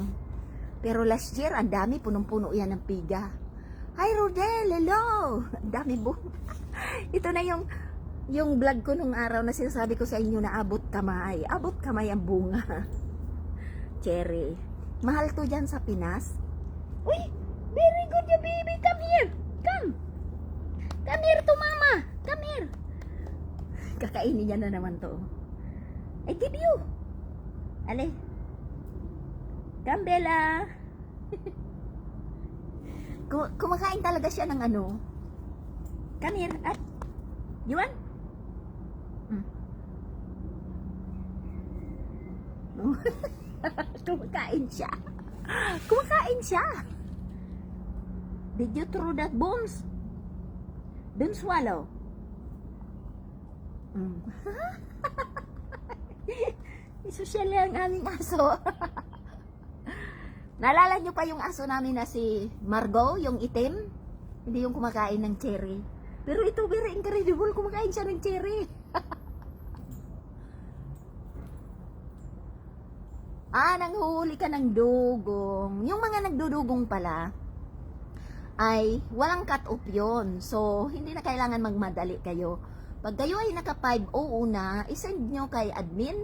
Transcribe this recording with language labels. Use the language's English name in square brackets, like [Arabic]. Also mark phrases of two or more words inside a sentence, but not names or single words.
[Filipino] Pero last year, ang dami. Punong-puno yan ng figa. Hi, Rodel. Hello. Ang dami po. Ito na yung vlog ko nung araw na sinasabi ko sa inyo na abot kamay. Abot kamay ang bunga. Cherry. Mahal to dyan sa Pinas. Uy! [English] Very good ya, baby. Come here. Come. Come here to mama. Come here. [Filipino] Kakainin niya na naman to. [English] I give you. Ale. Come, Bella. [Filipino] Kumakain talaga siya ng ano. [English] Come here. At, you want? [Filipino] Kumakain siya. Kumakain siya. [English] Did you throw that bones? Don't swallow. [Filipino] Isosyal ang aming aso. Naalala nyo pa yung aso namin na si Margot, yung itim? Hindi yung kumakain ng cherry. Pero ito, [English] very incredible, [Filipino] kumakain siya ng cherry. Nanghuhuli ka ng dugong. Yung mga nagdudugong pala, ay walang cut-off yun. So, hindi na kailangan magmadali kayo. Pag kayo ay naka 500 na, isend nyo kay admin.